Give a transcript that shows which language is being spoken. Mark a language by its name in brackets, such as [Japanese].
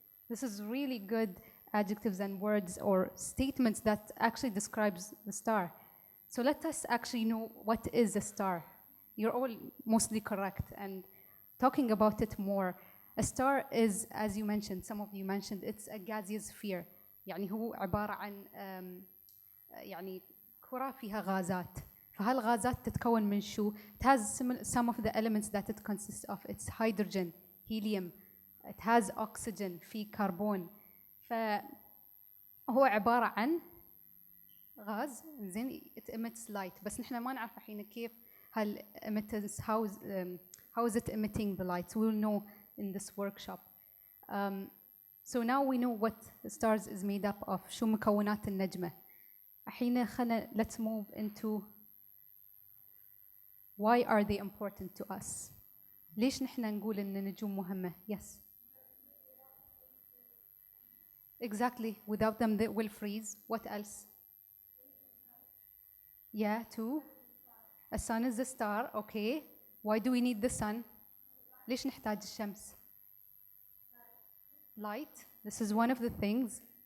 [English] This is really good adjectives and words or statements that actually describes the star. So let us actually know what is a star. You're all mostly correct, and talking about it more, a star is, as you mentioned, some of you mentioned, it's a gaseous sphere. [Arabic] يعني هو عبارة عن يعني كرة فيها غازات. فهالغازات تتكون من شو؟ [English] It has some of the elements that it consists of. It's hydrogen, helium. It has oxygen, [Arabic] في كربون. فهو عبارة عن غاز زين [English] it emits light [Arabic] بس نحن ما نعرف الحين كيف هال [English] emittance how is it emitting the light. So we'll know in this workshop. So now we know what the stars is made up of. [Arabic] شو مكونات النجمة. الحين [English] let's move into why are they important to us. [Arabic] ليش نحن نقول إن النجوم مهمة؟ [English] Yes. Exactly. Without them, they will freeze. What else? Yeah, two. A sun is a star. Okay. Why do we need the sun? [Arabic] ليش نحتاج الشمس? [English] Light. This is one of the things.